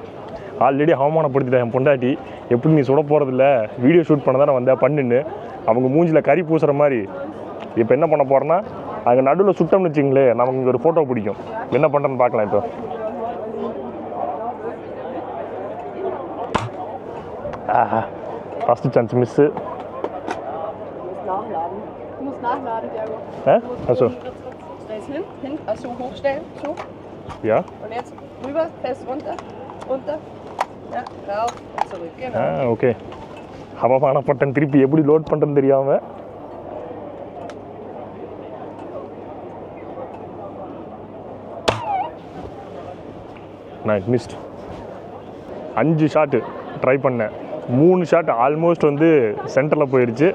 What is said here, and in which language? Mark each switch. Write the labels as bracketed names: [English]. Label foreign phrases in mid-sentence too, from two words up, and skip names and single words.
[Tamil] ஆல்ரெடி அவமானப்படுத்திட்டேன் என் பொண்டாட்டி. எப்படி நீ சுட போகிறதில்ல, [English] video shoot [Tamil] பண்ண தான் நான் வந்தேன் பண்ணுன்னு அவங்க மூஞ்சில் கறி பூசுகிற மாதிரி. இப்போ என்ன பண்ண போகிறேன்னா, அங்கே நடுவில் சுட்டோம்னு வச்சிங்களே, நமக்கு இங்கே ஒரு ஃபோட்டோ பிடிக்கும். என்ன பண்ணுறேன்னு பார்க்கலாம். இப்போ [English] first chance miss. [German] Also. Hin, also hochstellen, so. Ja. Und jetzt rüber, fest runter. Ja, rauf und zurück, genau. Okay. [Tamil] அவமானப்பட்டன் திருப்பி எப்படி லோட் பண்ணுறேன்னு தெரியாமல். நான் [English] missed 5 shot try [Tamil] பண்ணேன். [English] 3 shot almost [Tamil] வந்து சென்டரில் போயிடுச்சு.